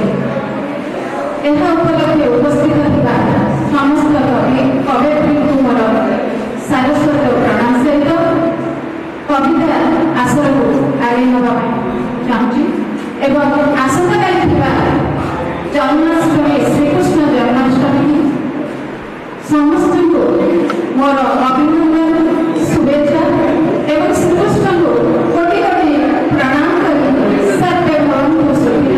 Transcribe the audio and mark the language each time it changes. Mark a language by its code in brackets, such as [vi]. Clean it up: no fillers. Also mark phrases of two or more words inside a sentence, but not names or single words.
[or] ଏହା ଉପଲକ୍ଷେ ଉପସ୍ଥିତ ଥିବା ସମସ୍ତ କବିୟତ୍ରୀଙ୍କୁ ମୋର ସାରସ୍ୱତ ପ୍ରଣାମ ସହିତ କବିତା ଆସରକୁ ଆଗେଇ ନେବା ପାଇଁ ଚାହୁଁଛି ଏବଂ ଆସନ୍ତାକାଲି ଥିବା ଜନ୍ମାଷ୍ଟମୀ ଶ୍ରୀକୃଷ୍ଣ ଜନ୍ମାଷ୍ଟମୀ ସମସ୍ତଙ୍କୁ ମୋର ଅଭିନନ୍ଦନ ଶୁଭେଚ୍ଛା ଏବଂ ଶ୍ରୀକୃଷ୍ଣକୋ କୋଟି କୋଟି ପ୍ରଣାମ କରି [sa] सर्वे भवन्तु सुखिनः